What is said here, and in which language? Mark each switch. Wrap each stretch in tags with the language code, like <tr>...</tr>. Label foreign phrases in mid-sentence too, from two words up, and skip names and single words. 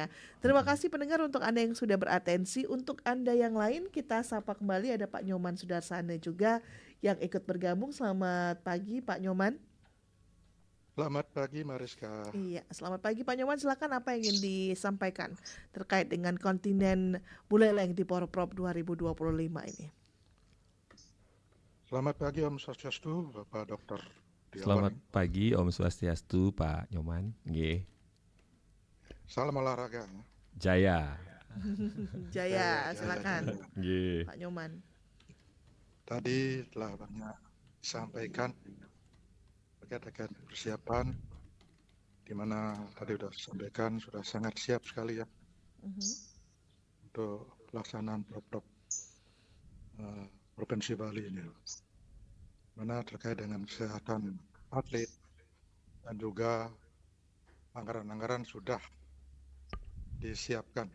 <id>Terima kasih pendengar untuk Anda yang sudah beratensi. Untuk Anda yang lain kita sapa kembali, ada Pak Nyoman Sudarsana juga yang ikut bergabung. Selamat pagi Pak Nyoman. Selamat pagi Mariska. Iya, selamat pagi Pak Nyoman. Silakan, apa yang ingin disampaikan terkait dengan kontingen Buleleng di Porprov 2025 ini? Selamat pagi Om Swastiastu, Bapak Dokter Diawan. Selamat pagi Om Swastiastu, Pak Nyoman. Nggih. Salam olahraga. Jaya. Jaya, silakan. Nggih. Pak Nyoman. Tadi telah banyak disampaikan terkait persiapan, di mana tadi sudah disampaikan sudah sangat siap sekali ya untuk pelaksanaan Porprov Provinsi Bali ini, mana terkait dengan kesehatan atlet dan juga anggaran-anggaran sudah disiapkan.</id>